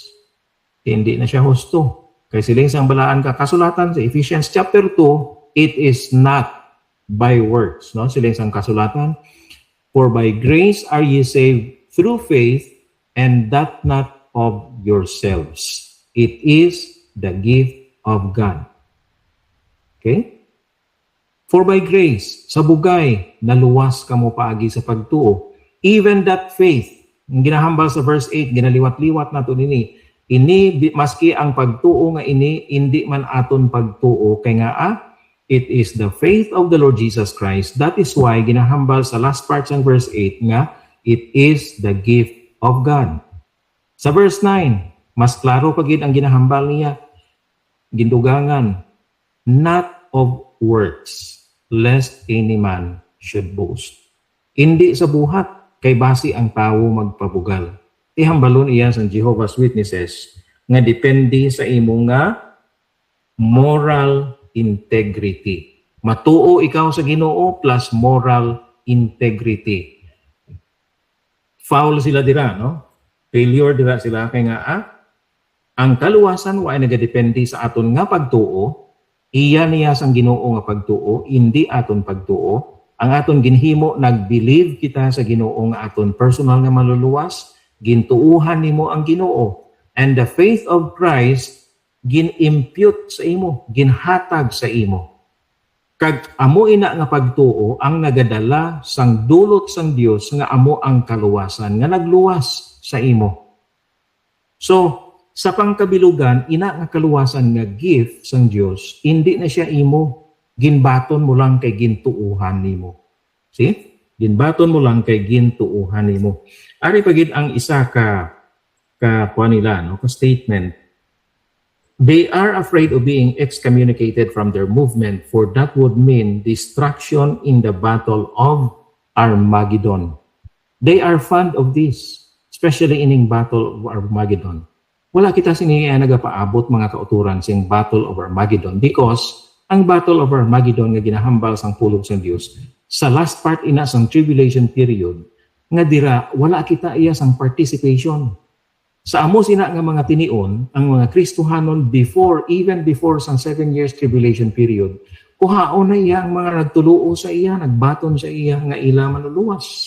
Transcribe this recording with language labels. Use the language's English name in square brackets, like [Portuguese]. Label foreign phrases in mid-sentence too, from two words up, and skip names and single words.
[Hiligaynon] Hindi na siya husto. Kay siling sang balaan ka kasulatan sa Ephesians chapter 2, [English] it is not by works, [Hiligaynon] no? Siling sang kasulatan, [English] for by grace are ye saved through faith, and that not of yourselves. It is the gift of God. Okay? For by grace, [Hiligaynon] sa bugay, naluwas ka mo paagi sa pagtuo. [English] Even that faith, [Hiligaynon] ang ginahambal sa verse 8, ginaliwat-liwat nato nini, ini, maski ang pagtuo nga ini, hindi man aton pagtuo, kay nga [English] it is the faith of the Lord Jesus Christ. That is why [Hiligaynon] ginahambal sa [English] last part [Hiligaynon] ng verse 8 nga, [English] it is the gift of God. [Hiligaynon] Sa verse 9, mas klaro pagid ang ginahambal niya, gindugangan, [English] not of works, lest any man should boast. [Hiligaynon] Hindi sa buhat, kay basi ang tao magpabugal. Ihambalon iyan sa Jehovah's Witnesses nga depende sa imo nga [English] moral integrity. [Hiligaynon] Matuo ikaw sa Ginoo plus [English] moral integrity. [Hiligaynon] Foul sila dira, no? Failure dira sila kay nga ang kaluwasan wa ay nagadepende sa aton nga pagtuo. Iya niya sang Ginoo nga pagtuo, hindi aton pagtuo. Ang aton ginhimo, nag-believe kita sa Ginoo nga aton personal nga maluluwas, gintuuhan nimo ang Ginoo. [English] And the faith of Christ, [Hiligaynon] gin-impute sa imo, ginhatag sa imo. Kag amo ina nga pagtuo, ang nagadala sang dulot sang Dios nga amo ang kaluwasan, nga nagluwas sa imo. So, sa pangkabilugan, ina nga kaluwasan nga gift sang Dios, hindi na siya imo, ginbaton mo lang kay gintuuhan nimo. [English] See? [Hiligaynon] Ginbaton mo lang kay gintuuhan nimo. Ari pagid ang isa ka kuan nila, no, ka statement. [English] They are afraid of being excommunicated from their movement, for that would mean destruction in the battle of Armageddon. They are fond of this, especially in battle of Armageddon. [Hiligaynon] Wala kita siniya nagapaabot mga kauturan sing Battle of Armageddon because ang Battle of Armageddon nga ginahambal sang pulong sang Dios sa [English] last part [Hiligaynon] ina sang [English] tribulation period [Hiligaynon] nga dira wala kita iya sang participation. Sa amo sina nga mga tinion, ang mga Kristohanon [English] even before [Hiligaynon] sang 7 [English] years tribulation period, [Hiligaynon] kuhaon na iya ang mga nagtuluo sa iya, nagbaton sa iya nga ila manuluwas.